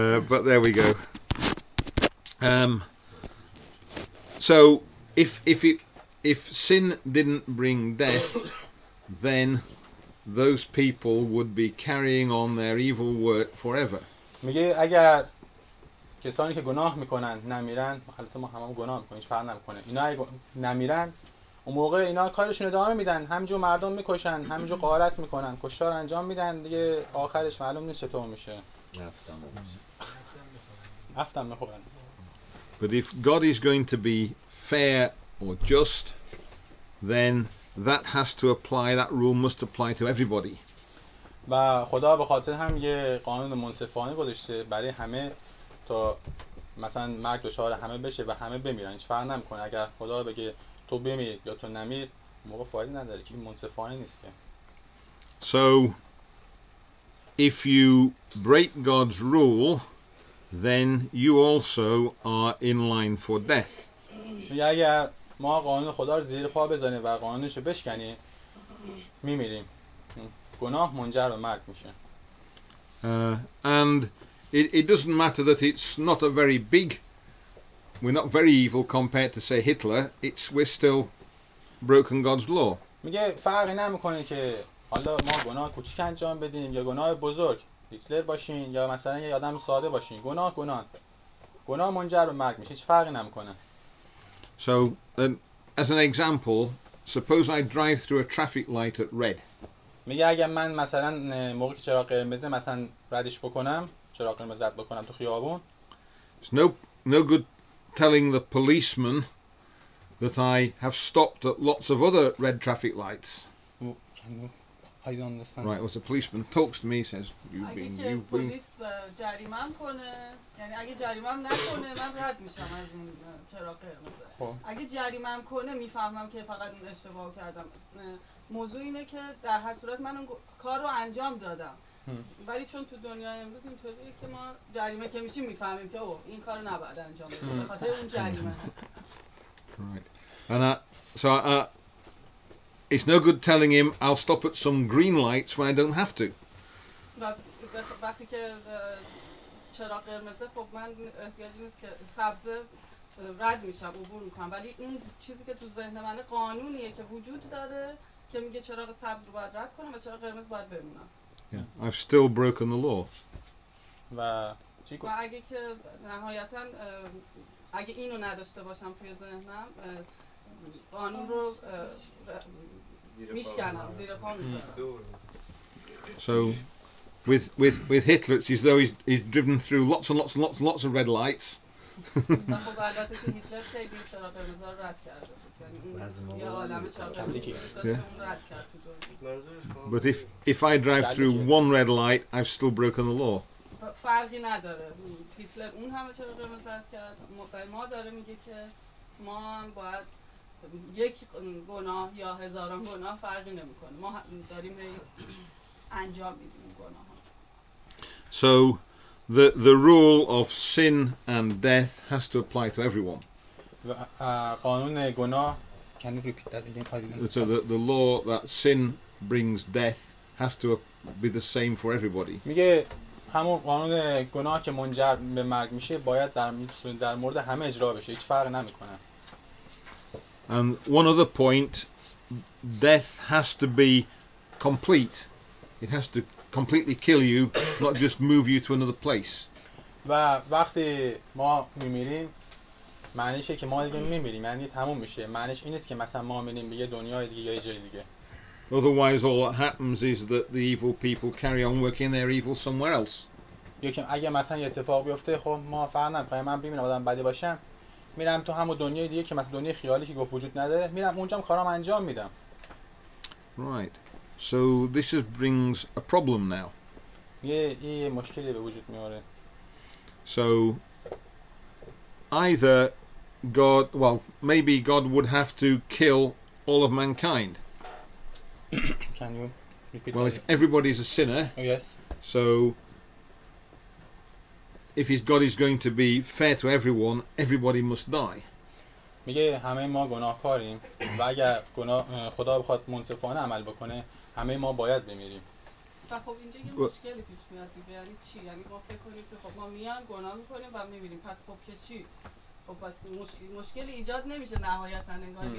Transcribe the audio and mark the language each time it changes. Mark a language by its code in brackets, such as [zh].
[en] But there we go. So if sin didn't bring death, then those people would be carrying on their evil work forever. [fa] میگه اگر کسانی که گناه میکنن نمیرن، البته ما هممون گناه میکنیم، هیچ فرق نمیکنه، اینا اگه نمیرن اون موقع اینا کارشون ادامه میدن، همینجور مردم میکشن، همینجور غارت میکنن، کشتار انجام میدن دیگه، آخرش معلوم نیست چطور میشه. نفتم میخورن. [en] But if God is going to be fair or just, then that has to apply, that rule must apply to everybody. [fa] و خدا به خاطر هم یه قانون منصفانه گذاشته برای همه تا مثلا مرگ دچار همه بشه و همه بمیرن، هیچ فرق نمیکنه. اگر خدا بگه تو بمیر یا تو نمیر، موقع فایده نداره که این منصفانه نیست که. [en] So if you break God's rule, then you also are in line for death. [fa] یا اگر ما قانون خدا رو زیر پا بزنیم و قانونش رو بشکنیم، میمیریم. گناه منجر به مرگ میشه. [en] And it doesn't matter that it's not a very big, we're not very evil compared to say Hitler, we're still broken God's law. [fa] میگه فرقی نمیکنه که حالا ما گناه کوچیک انجام بدیم یا گناه بزرگ، هیتلر باشین یا مثلا یه آدم ساده باشین، گناه منجر به مرگ میشه، هیچ فرقی نمیکنه. [en] So as an example, suppose I drive through a traffic light at red. [fa] میگه اگه من مثلا موقعی که چراغ قرمزه مثلا ردش بکنم، چراغ قرمز رد بکنم تو خیابون، [en] It's no good telling the policeman that I have stopped at lots of other red traffic lights. I don't understand. Right, well, the policeman talks to me, says, [fa] اگه که پلیس جریمه‌ام کنه، یعنی اگه جریمه‌ام نکنه من رد میشم از اون چراغ قرمز. اگه جریمه‌ام کنه میفهمم که فقط این اشتباه کردم. موضوع اینه که در هر صورت من اون کار رو انجام دادم. ولی چون تو دنیای امروز اینطوریه که ما جریمه که میشیم میفهمیم که اوه این کارو نباید انجام بدیم به خاطر اون جریمه. [en] Right. And so it's no good telling him I'll stop at some green lights when I don't have to. [fa] وقتی که چراغ قرمزه خب من احتیاجی نیست که سبز رد میشم عبور میکنم، ولی اون چیزی که تو ذهن منه قانونیه که وجود داره که میگه چراغ سبز رو باید رد کنم و چراغ قرمز باید بمونم. [en] Yeah. I've still broken the law. [fa] و اگه که نهایتا اگه اینو نداشته باشم توی ذهنم قانون رو میشکنم، زیر پا میذارم. [en] So with Hitler it's as though he's driven through lots of red lights. [fa] خب البته که هیتلر خیلی چراغ قرمز رو رد کرده بود، یعنی یه عالمه چراغ قرمز داشت اون رد کرد. But if I drive through one red light, I've still broken the law. فرقی نداره. هیتلر اون همه چراغ قرمز رد کرد. ما داره میگه که ما هم باید یک گناه یا هزاران گناه فرقی نمیکنه. ما داریم انجام میدیم گناه ها. [en] So the rule of sin and death has to apply to everyone. [fa] قانون گناه [en] can you repeat that again? So the law that sin brings death has to be the same for everybody. [fa] میگه همون قانون گناه که منجر به مرگ میشه باید در مورد همه اجرا بشه، هیچ فرق نمیکنه. [en] And one other point, death has to be complete. It has to completely kill you, not just move you to another place. [fa] و وقتی ما میمیریم معنیشه که ما دیگه میمیریم، یعنی تموم میشه. معنیش این نیست که مثلا ما میریم به یه دنیای دیگه یا یه جای دیگه. [en] Otherwise all that happens is that the evil people carry on working their evil somewhere else. [fa] یکی اگه مثلا یه اتفاق بیفته خب ما فرق نمیکنه، من ببینم آدم بدی باشم میرم تو همون دنیای دیگه که مثلا دنیای خیالی که گفت وجود نداره، میرم اونجا کارام انجام میدم. [en] Right. So this brings a problem now. [fa] یه مشکلی به وجود میاره. [en] So either God, well, maybe God would have to kill all of mankind. Can you repeat Well, that? if everybody is a sinner, Yes. so if God is going to be fair to everyone, everybody must die. [fa] میگه همه ما گناهکاریم و اگر خدا بخواد منصفانه عمل بکنه همه ما باید بمیریم. و خب اینجا یه مشکلی پیش میاد دیگه، یعنی چی؟ یعنی ما فکر کنیم که خب ما میایم گناه میکنیم و میمیریم، پس خب که چی؟ خب پس مشکلی ایجاد نمیشه نهایتا انگاری.